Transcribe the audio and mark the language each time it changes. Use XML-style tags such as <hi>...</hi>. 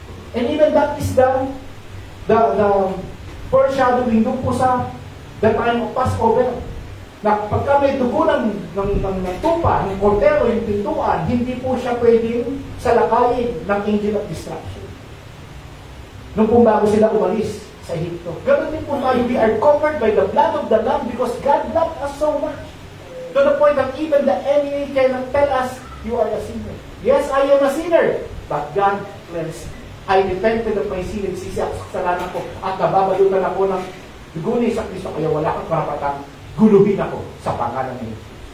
<en>And even that is the foreshadowing</en> <tl>doon po sa</tl> <en>the time of Passover.</en> <tl>Na pagka may dugo ng tupa, ng kordero, yung pintuan, hindi po siya pwedeng salakayin ng angel of destruction. Nung kung bago sila umalis sa Egypto. Ganun din po tayo,</tl> <en>we are covered by the blood of the Lamb because God loved us so much. To the point that even the enemy cannot tell us, you are a sinner. Yes, I am a sinner. But God cleansed me. I repented of my sin,</en> <tl>nagsisi ako sa kasalanan ko, at nababayutan ako ng dugo ni Kristo, kaya wala kang karapatang guluhin ako sa pangalan ni Jesus.</tl>